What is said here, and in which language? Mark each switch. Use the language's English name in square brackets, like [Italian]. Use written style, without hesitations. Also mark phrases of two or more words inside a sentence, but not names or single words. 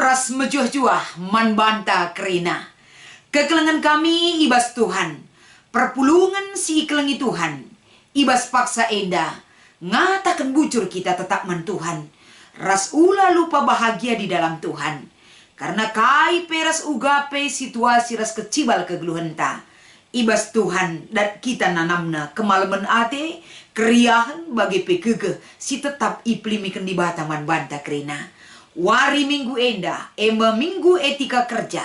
[Batak Karo] mejuah-juah manbanta kerina. Kekelengan kami ibas Tuhan. Perpulungan si kelengi Tuhan. Ibas paksa enda. Ngatakan bujur kita tetap man Tuhan. Ras ula lupa [Indonesian] bahagia di dalam Tuhan. [Batak Karo] Karena kai peras ugape situasi ras kecibal kegeluhenta. Ibas Tuhan dan kita nanamna kemalaman ate. Keriahan bagi pekege si tetap iplimikan di bataman banta kerina. Wari minggu enda, minggu etika kerja.